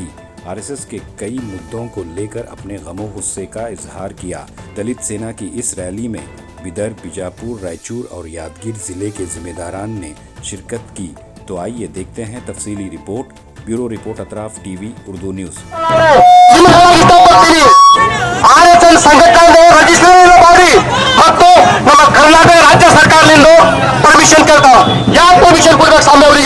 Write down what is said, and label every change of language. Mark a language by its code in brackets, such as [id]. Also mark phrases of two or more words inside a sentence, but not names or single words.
[ur] آر ایس ایس کے کئی مدوں کو لے کر اپنے غم و غصے کا اظہار کیا. دلت سینا کی اس ریلی میں بیدر، بیجاپور، رائچور اور یادگیر ضلعے کے ذمہ داران نے شرکت کی. تو آئیے دیکھتے ہیں تفصیلی رپورٹ. [en] bureau report [ur] अतराफ टीवी उर्दू न्यूज़। [kn] ಆರ್ಎಸ್ಎಸ್ ಸಂಘಟನೆ ರಜಿಸ್ಟ್ರೇಷನ್ ಮಾಡಿ ಮತ್ತು ನಮ್ಮ ಕರ್ನಾಟಕ ರಾಜ್ಯ ಸರ್ಕಾರದಿಂದ ಪರ್ಮಿಷನ್ ಕೇಳ್ತಾವ. ಯಾಕೆ ಪರ್ಮಿಷನ್ ಕೊಡ್ಬೇಕು ಸ್ವಾಮಿ ಅವರಿಗೆ?